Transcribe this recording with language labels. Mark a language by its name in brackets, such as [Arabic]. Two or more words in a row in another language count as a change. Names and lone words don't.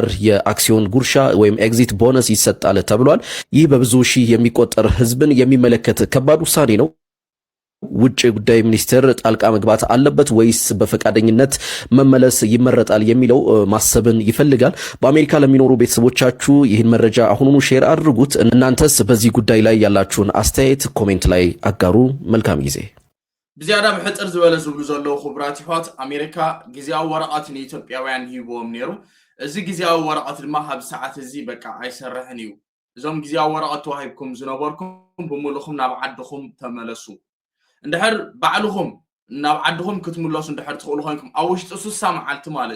[Amharic] የአክሲዮን ጉርሻ ወይም [English] exit bonus [Amharic] ይሰጣል ተብሏል። ይህ በብዙ ሺህ የሚቆጠር ህዝብን የሚመለከት ከባድ ውሳኔ ነው። ውጭ ጉዳይ ሚኒስቴር ጣልቃ መግባት አለበት ወይስ በፈቃደኝነት መመለስ ይመረጣል የሚለው ማሰብን ይፈልጋል። በአሜሪካ ለሚኖሩ ቤተሰቦቻችሁ ይህን መረጃ አሁኑኑ ሼር አድርጉት። እናንተስ በዚህ ጉዳይ ላይ ያላችሁን አስተያየት ኮሜንት ላይ አጋሩ። መልካም ጊዜ። [Tigrinya] ብዝያዳ ብሕፅር ዝበለ ዝብሉ ዘለዉ ክቡራት ይሖት ኣሜሪካ ግዝያዊ ወረቐት ንኢትዮጵያውያን ሂቦም ነይሩ። እዚ ግዝያዊ ወረቐት ድማ ኣብ ሰዓት እዚ በቃ ኣይሰርሕን እዩ። እዞም ግዝያዊ ወረቐት ተዋሂብኩም ዝነበርኩም ብምሉኹም ናብ ዓድኹም ተመለሱ። እንድሕር ባዕልኹም ናብ ዓድኹም ክትምለሱ እንድሕር ትኽእሉ ኮይንኩም ኣብ ውሽጢ 60 መዓልቲ ማለት